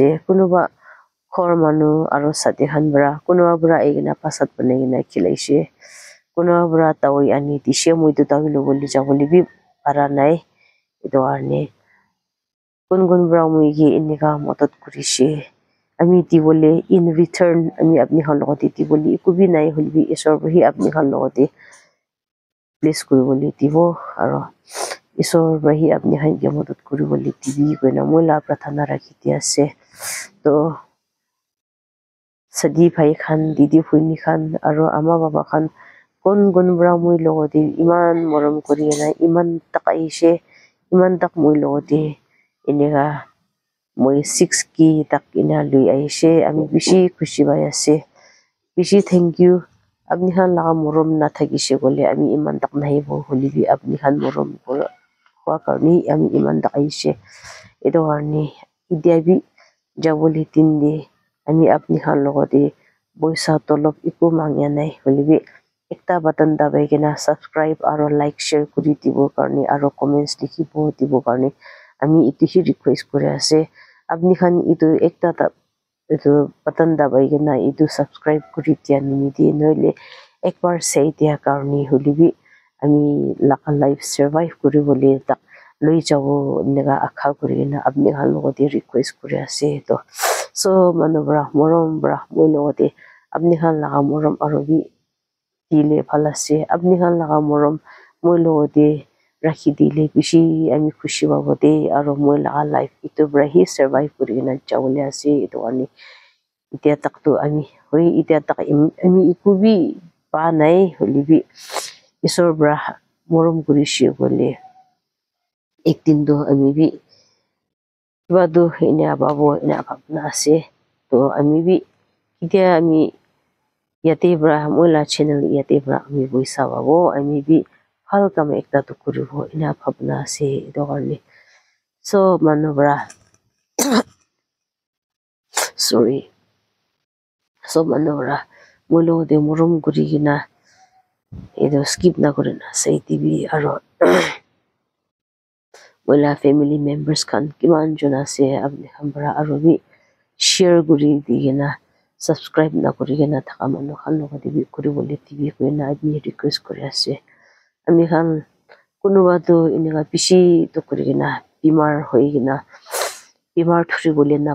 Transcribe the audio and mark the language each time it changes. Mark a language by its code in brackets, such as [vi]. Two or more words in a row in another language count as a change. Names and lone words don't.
[nag] kunuba khor manu aro sate khan bra kunuba bra egina pasat banegina khilaise kunuba bra tawai ani tishe moitu tawilo boli jaboli bi para nai itu arne kun bra moigi inika motot kurise ami ti bole [en] in return [nag] ami apni khan logote ti boli ikubi nai holbi isor bhi apni khan logote please kuri boli tibo aro isor bhi apni khan ge motot kuri boli tibi koina moila prathana rakhiti ase to sadi bhai khan didi phuni khan aro ama baba khan kon bra moi logote iman morom kuri na iman takaise iman tak moi logote inega moi 6 ki tak ina lui aise ami bishi khushi bai ase bishi [en] thank you [nag] apni khan laga morom na thagise gole ami iman tak nahi bo holi bi apni khan morom hwa karni ami iman tak aise edo arni idia bi jaboli tinde ami apni khan logote boisa tolop iku mangya nai holi bi ekta button dabai gena subscribe aro [en] like share [nag] kuri dibo karni aro comments likhibo dibo karni ami itu hi request kore ase apni khan itu ekta itu button dabai gena itu subscribe kuri dia nimidi noile ekbar sei dia karni holibi ami laka [en] life survive [nag] kuri bole tak loi jabo nega akha kuri na apni khan logote request kore ase to so manubra morom bra moi logote apni khan laga morom aro bi dile phalase apni khan laga morom moi logote rakhi dile bishi ami khushi babote aro moi laga life itu brahi survive kurina chawle ase itu ani itia tak tu ami hoi itia tak ami ikubi pa nai holibi isor bra morom kurishi bole ekdin do ami bi badu ina babo ina bhabna ase to ami bi itia ami yate bra moila channel yate bra ami boisa babo ami bi hal kam ekta to kuribo ina bhabna ase do karne so manubra sorry so manubra molo de morom gurigina edo skip na korina sai tv aro moila [en] family members [nag] kan kiman jona se apni khambara aro bi share kuri digena subscribe na kuri gena thaka manu khan logot bi kuri bole tv koina abi request kuri ase ami khan kunuba tu inega bishi to kuri gena bimar hoi gena bimar thuri bole na